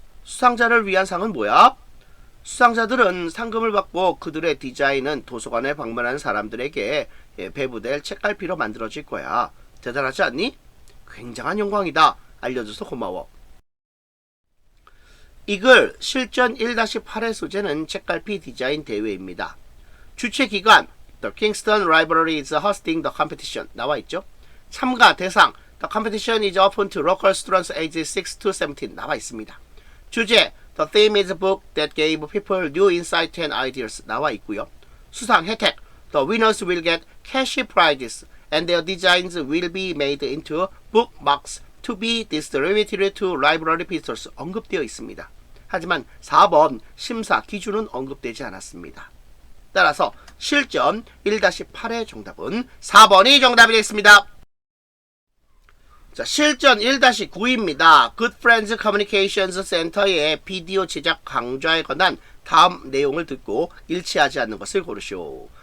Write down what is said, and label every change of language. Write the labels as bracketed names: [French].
[Korean] 수상자를 위한 상은 뭐야? 수상자들은 상금을 받고 그들의 디자인은 도서관에 방문하는 사람들에게 배부될 책갈피로 만들어질 거야. 대단하지 않니? 굉장한 영광이다. 알려줘서 고마워. 이글 실전 1-8의 소재는 책갈피 디자인 대회입니다. 주최 기관 [English] The Kingston Library is hosting the competition [Korean] 나와있죠. 참가 대상 [English] The competition is open to local students ages 6 to 17 [Korean] 나와있습니다. 주제 [English] The theme is a book that gave people new insight and ideas [Korean] 나와있고요. 수상 혜택 [English] The winners will get cash prizes and their designs will be made into bookmarks to be distributed to library visitors [Korean] 언급되어 있습니다. 하지만 4번 심사 기준은 언급되지 않았습니다. 따라서 실전 1-8의 정답은 4번이 정답이 되겠습니다. 자, 실전 1-9입니다. Good Friends Communications Center의 비디오 제작 강좌에 관한 다음 내용을 듣고 일치하지 않는 것을 고르시오.